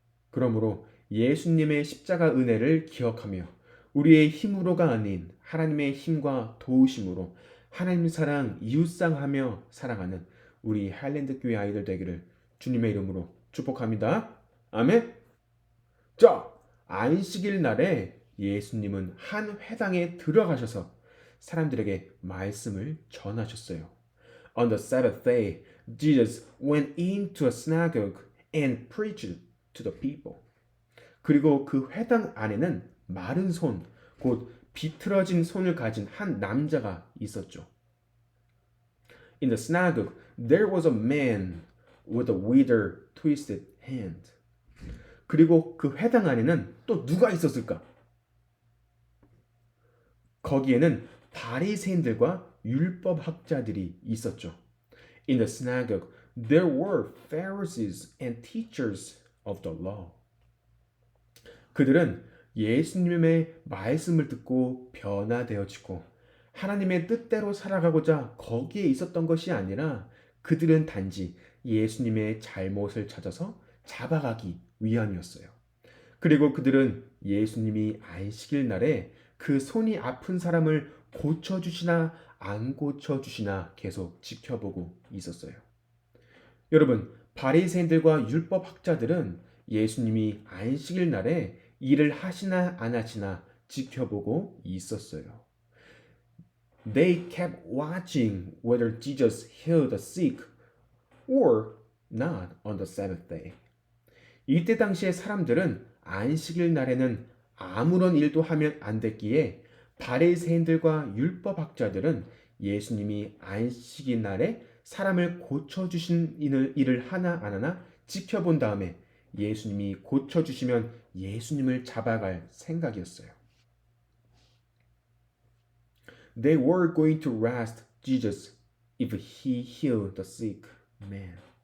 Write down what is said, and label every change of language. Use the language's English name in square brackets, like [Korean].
[Korean] 그러므로 예수님의 십자가 은혜를 기억하며 우리의 힘으로가 아닌 하나님의 힘과 도우심으로 하나님 사랑, 이웃 사랑하며 살아가는 우리 하일랜드 교회 아이들 되기를 주님의 이름으로 축복합니다. 아멘. 자, 안식일 날에 예수님은 한 회당에 들어가셔서 사람들에게 말씀을 전하셨어요. [English] On the Sabbath day, Jesus went into a synagogue and preached to the people. [Korean] 그리고 그 회당 안에는 마른 손, 곧 비틀어진 손을 가진 한 남자가 있었죠. [English] In the synagogue, there was a man with a withered, twisted hand. [Korean] 그리고 그 회당 안에는 또 누가 있었을까? 거기에는 바리새인들과 율법학자들이 있었죠. [English] In the synagogue, there were Pharisees and teachers of the law. [Korean] 그들은 예수님의 말씀을 듣고 변화되어지고 하나님의 뜻대로 살아가고자 거기에 있었던 것이 아니라 그들은 단지 예수님의 잘못을 찾아서 잡아가기 위함이었어요. 그리고 그들은 예수님이 안식일 날에 그 손이 아픈 사람을 고쳐주시나 안 고쳐주시나 계속 지켜보고 있었어요. 여러분, 바리새인들과 율법학자들은 예수님이 안식일 날에 일을 하시나 안 하시나 지켜보고 있었어요. [English] They kept watching whether Jesus healed the sick or not on the Sabbath day. [Korean] 이때 당시의 사람들은 안식일 날에는 아무런 일도 하면 안 됐기에 바리새인들과 율법학자들은 예수님이 안식일 날에 사람을 고쳐주신 일을 하나 안 하나 지켜본 다음에 예수님이 고쳐주시면 예수님을 잡아갈 생각이었어요. [English] They were going to arrest Jesus if he healed the sick man.